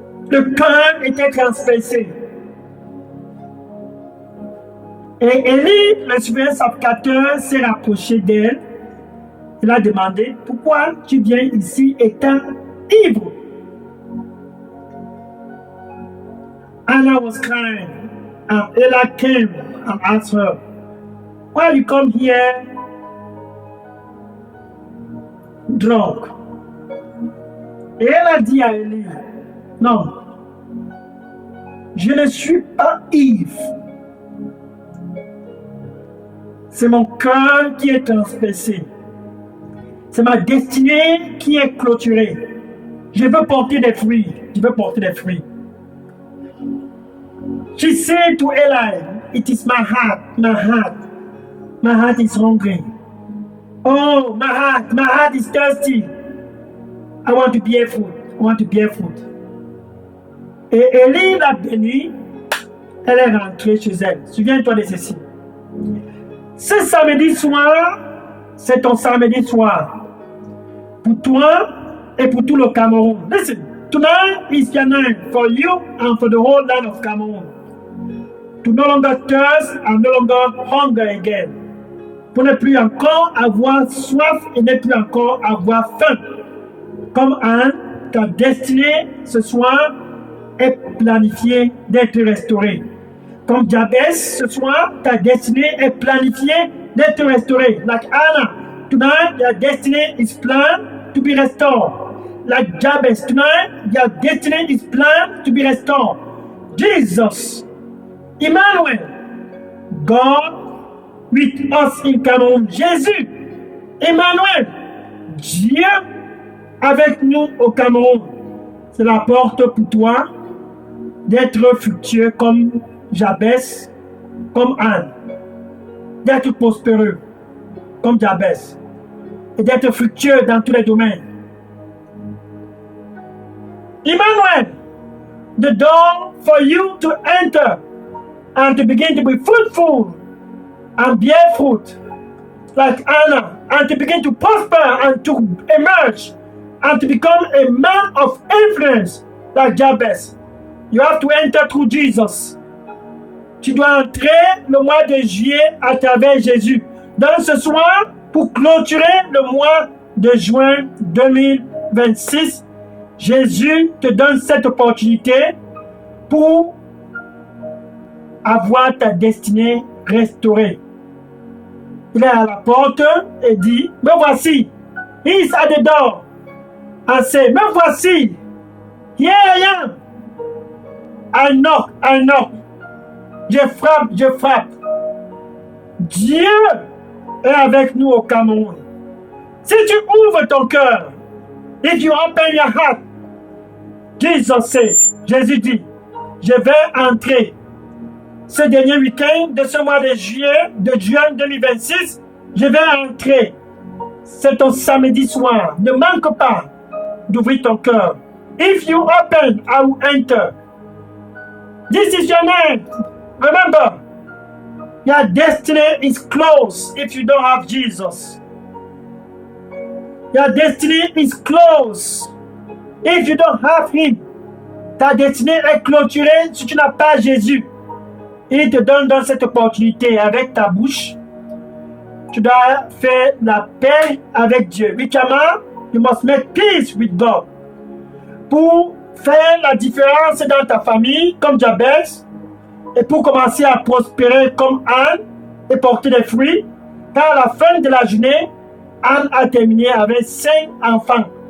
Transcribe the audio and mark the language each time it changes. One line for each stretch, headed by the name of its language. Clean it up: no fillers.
French: Le cœur était transpercé. Et Élie, le souverain sacrificateur, s'est rapproché d'elle. Il a demandé, pourquoi tu viens ici étant ivre?
English: Anna was crying, and Eli came and asked her, why you come here drunk?
French: Et elle a dit à Élie, non, je ne suis pas ivre. C'est mon cœur qui est transpercé. C'est ma destinée qui est clôturée. Je veux porter des fruits. Je veux porter des fruits.
English: She said to Eli, it is my heart, my heart. My heart is hungry. Oh, my heart is thirsty. I want to bear fruit. I want to bear fruit.
French: Et Élie l'a bénie. Elle est rentrée chez elle. Souviens-toi de ceci. Ce samedi soir, c'est ton samedi soir. Pour toi et pour tout le Cameroun.
English: Listen, tonight is your night for you and for the whole land of Cameroon. To no longer thirst and no longer hunger again.
French: Pour ne plus encore avoir soif et ne plus encore avoir faim. Comme Anne, ta destinée ce soir est planifiée d'être restaurée. Comme Jabez, ce soir, ta destinée est planifiée d'être restaurée.
English: Like Anna, tonight your destiny is planned to be restored. Like Jabez, tonight your destiny is planned to be restored. Jesus, Emmanuel, God with us in Cameroun.
French: Jésus, Emmanuel, Dieu avec nous au Cameroun. C'est la porte pour toi d'être fructueux comme Jabez, comme Anne, d'être prospéreux comme Jabez et d'être fructueux dans tous les domaines.
English: Emmanuel, the door for you to enter and to begin to be fruitful and bear fruit like Anna, and to begin to prosper and to emerge and to become a man of influence like Jabez. You have to enter through Jesus.
French: Tu dois entrer le mois de juillet à travers Jésus. Donc ce soir, pour clôturer le mois de juin 2026, Jésus te donne cette opportunité pour avoir ta destinée restaurée. Il est à la porte et dit, me voici.
English: He is at the door. And say,
French: me voici.
English: Here I am. I knock, I knock.
French: Je frappe, je frappe. Dieu est avec nous au Cameroun. Si tu ouvres ton cœur,
English: if you open your heart, Jesus said,
French: Jésus dit, je vais entrer ce dernier week-end de ce mois de juin 2026, je vais entrer. C'est ton samedi soir. Ne manque pas d'ouvrir ton cœur.
English: If you open, I will enter. This is your name. Remember, your destiny is closed if you don't have Jesus. Your destiny is closed if you don't have Him.
French: Ta destinée est clôturée si tu n'as pas Jésus. Il te donne dans cette opportunité avec ta bouche. Tu dois faire la paix avec Dieu. Huitièmement,
English: you must make peace with God.
French: Pour faire la différence dans ta famille, comme Jabez, et pour commencer à prospérer comme Anne et porter des fruits, car à la fin de la journée, Anne a terminé avec 5 enfants.